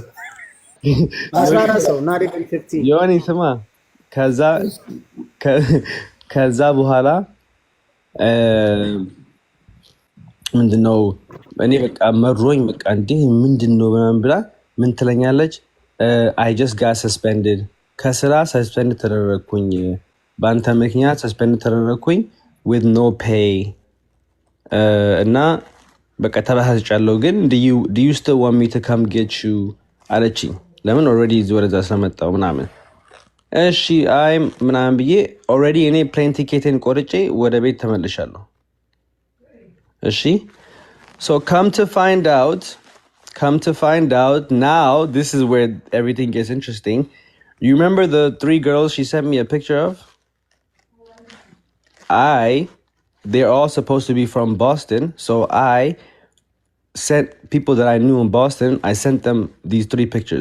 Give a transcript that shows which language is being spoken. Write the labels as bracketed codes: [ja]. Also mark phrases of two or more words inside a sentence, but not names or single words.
[am] 14 ሰው ዮኒ ስማ። ከዛ በኋላ ምንድነው እኔ በቃ መሮኝ በቃ እንዴ ምንድነው ምናምን ብላ ምን ትለኛለች? [en] I just got suspended [am] ከስራ ሰስፔንድ ተደረግኩኝ በአንተ ምክንያት ሰስፔንድ ተደረግኩኝ [en] with no pay [am] እና በቃ ተበሳጭቻለሁ ግን [en] do you still want me to come get you [am] አለችኝ። ለምን ኦልሬዲ ወደዛ ስለመጣሁ ምናምን እሺ አይ ምናምን ብዬ ኦልሬዲ እኔ [en] plane ticket [am] ቆርጬ ወደ ቤት ተመልሻለሁ። እሺ [en] so come to find out now this is where everything gets interesting. You remember the 3 girls she sent me a picture of? They're all supposed to be from Boston, so I sent people that I knew in Boston, I sent them these 3 pictures.